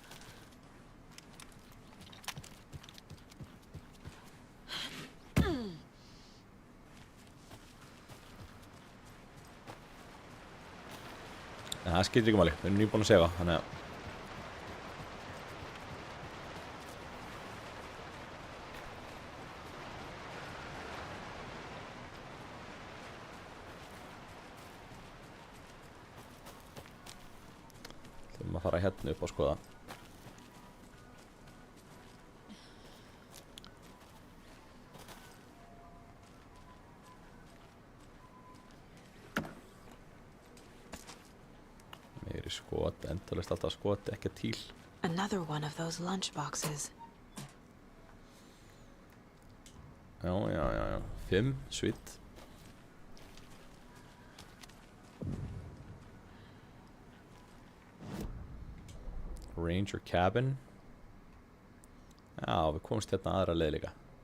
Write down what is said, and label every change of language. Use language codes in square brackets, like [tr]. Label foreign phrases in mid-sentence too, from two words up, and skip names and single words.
[is] En það skiptir ekki máli, við erum nýbúin að sefa, þannig að þurfum að fara hérna upp og skoða. Skot, endalist alltaf skot, ekki til. [en] Another one of those lunch boxes. [is] Já. [en] 5, sweet. Ranger cabin. [is] Já, við komumst hérna aðra leið líka.